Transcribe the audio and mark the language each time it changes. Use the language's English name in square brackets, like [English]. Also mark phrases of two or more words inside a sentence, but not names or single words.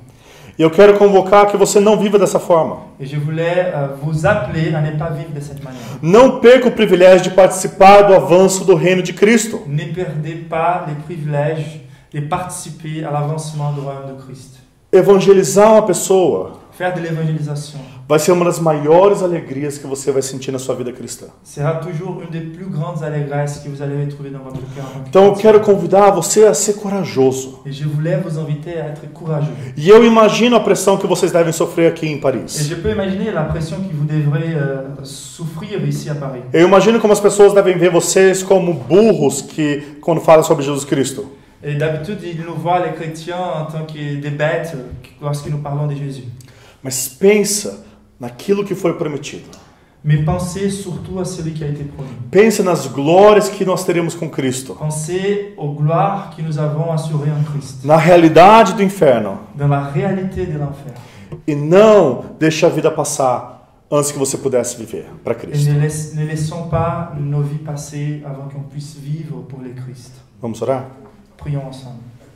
[Portuguese] E eu quero convocar que você não viva dessa forma. [French] Et je voulais vous appeler à ne pas vivre de cette manière. [Portuguese] Não perca o privilégio de participar do avanço do reino de Cristo. [French] Ne perdez pas les privilèges de participer à l'avancement du royaume de Christ. [Portuguese] Evangelizar uma pessoa [French] faire de l'évangélisation, [Portuguese] vai ser uma das maiores alegrias que você vai sentir na sua vida cristã. [French] sera toujours une des plus grandes allégresses que vous allez retrouver dans votre cœur. en tant que [Portuguese] Então eu [French] chrétien. [Portuguese] quero convidar você a ser corajoso. [French] Et je voulais vous inviter à être courageux. [Portuguese] E eu imagino a pressão que vocês devem sofrer aqui em [French] Et [Portuguese] Paris. [French] je peux imaginer la pression que vous devrez souffrir ici à Paris. [Portuguese] Eu imagino como as pessoas devem ver vocês como burros que quando falam sobre Jesus Cristo. [French] Et d'habitude, ils nous voient, les chrétiens, en tant que des bêtes lorsque nous parlons de Jésus. [Portuguese] Mas pensa naquilo que foi prometido. [French] Mais pensez surtout à celui qui a été promis. [Portuguese] Pensa nas glórias que nós teremos com Cristo. [French] Pensez aux gloires que nous avons assurées en Christ, [Portuguese] Na realidade do inferno. [French] dans la réalité de l'enfer. [Portuguese] E não deixe a vida passar antes que você pudesse viver para [French] Et [Portuguese] Cristo. [French] ne laissons pas nos vies passer avant qu'on puisse vivre pour le Christ. [Portuguese] Vamos orar? [French] Prions ensemble.